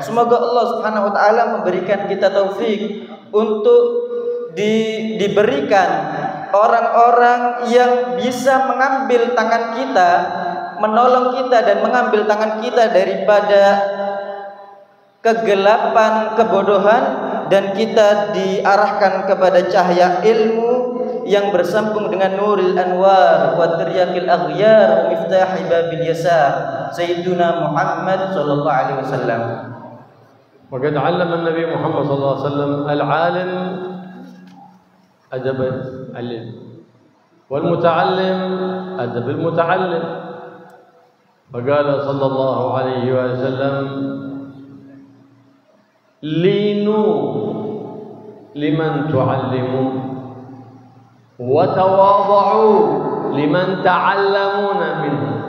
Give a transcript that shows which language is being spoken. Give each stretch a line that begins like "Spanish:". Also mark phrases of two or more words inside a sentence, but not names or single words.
Indonesian: Semoga Allah
Arabic: سبحانه وتعالى
Indonesian: memberikan kita taufik untuk diberikan orang-orang yang bisa mengambil tangan kita, menolong kita dan mengambil tangan kita daripada kegelapan kebodohan, dan kita diarahkan kepada cahaya ilmu yang bersambung dengan
Arabic: نور الأنوار وترياق الأغيار ومفتاح باب اليسار سيدنا محمد صلى الله عليه وسلم. وقد علم النبي محمد صلى الله عليه وسلم العالم أدب العلم والمتعلم أدب المتعلم، فقال صلى الله عليه وسلم لينوا لمن تعلمون وتواضعوا لمن تعلمون منه.